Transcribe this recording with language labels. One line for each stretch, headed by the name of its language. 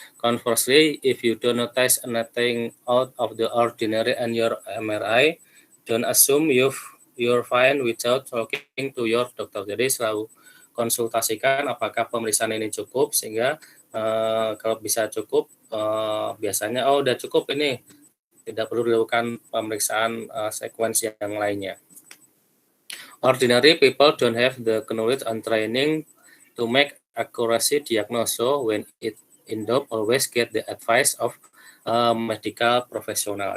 English: Conversely, if you don't notice anything out of the ordinary on your MRI, don't assume you're fine without talking to your doctor.
Indonesian: Jadi selalu konsultasikan apakah pemeriksaan ini cukup, sehingga kalau bisa cukup, biasanya udah cukup ini, tidak perlu dilakukan pemeriksaan sekuensi yang lainnya.
English: Ordinary people don't have the knowledge and training to make accuracy diagnosis, so when it in doubt, always get the advice of medical professional.